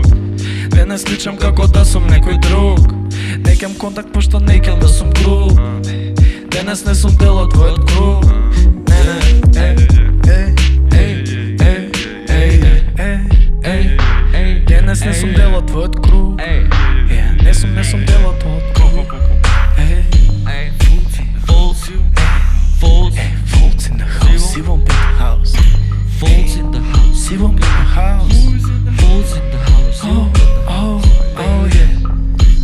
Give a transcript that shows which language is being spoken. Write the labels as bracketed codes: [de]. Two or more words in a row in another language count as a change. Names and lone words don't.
[mk] Денес личам како да сум некој друг. Не кем контакт, пошто не кем да сум груб. Денес не сум дел од твојот круг. Денес не сум дел од твојот круг. Не сум дел од твојот круг. [en] Folks in the house, Zibomp in the house. Folks in the house, Zibomp in the house. Folks in the house, Oh yeah.